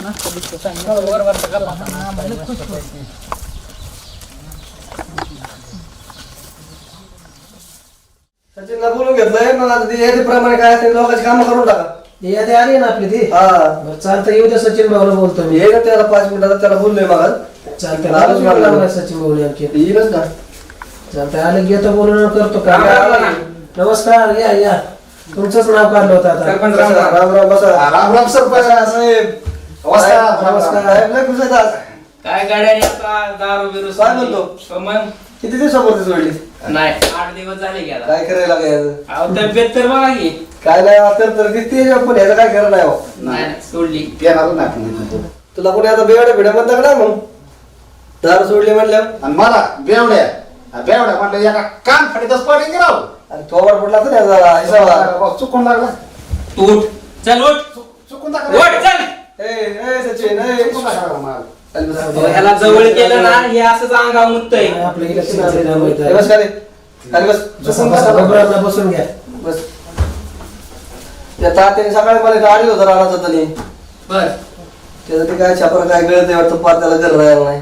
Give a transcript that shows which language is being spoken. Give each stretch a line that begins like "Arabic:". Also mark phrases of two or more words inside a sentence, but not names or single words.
Marathi: सचिनला बोलून घेतलंय मग आता याच्या प्रमाणे काय असेल लोकांची कामं करून टाका. यादी आली ना आपली ती हा बरं चालतं येऊ द्या सचिन भाऊला बोलतो मी. ये ना त्याला 5 मिनिटात त्याला बोललोय मग चालतंय आलोच आलोच मला. लावलाय सचिन भाऊला आणखी. येईलच ना. चालतंय आले की येतो बोलून करतो का. राम. नमस्कार या या तुमचंच नाव काढलं होतं आता. राम राम बसा. राम राम सरपंच साहेब. नमस्कार. नमस्कार साहेब लय खुश आहेत आज. काय गाड्याने आता दारू बिरू काय म्हणतो? मग किती दिवसापूर्वी जोडली नाही 8 दिवस झाले गेला. काय करायला लागायचं. अहो तब्येत तर बघा की. काय नाही तर दिसते पण ह्याचं काय खरं नाही हो. नाही सोडली. येणार नाही आपण. तुला कोणी आता बेवड्या भिड्या म्हणता का ना मग दारू सोडली म्हणल्यावर. आणि मला बेवड्या म्हटलं एका कान फाडीतच पडेल राव. आणि थोबाड पडला तर त्याचा हिसाबा. चुकून लागला. तू उठ. चल उठ. चुकून उठ चल. ए ए सचिन ए चुकून लागला मला. ह्याला जवळ केलं ना हे असंच अंगावर मुतंय. आपलं इलेक्शन आलं त्यामुळे हे बस खाली. खाली बस. बरोबर बसून घ्या. बस. त्या तात्याने सकाळी मला गाडी होतं राहणार तरी बर त्याचं ते काय छापर काय गळत नाही वाटतं पार त्याला घर राहायला नाही.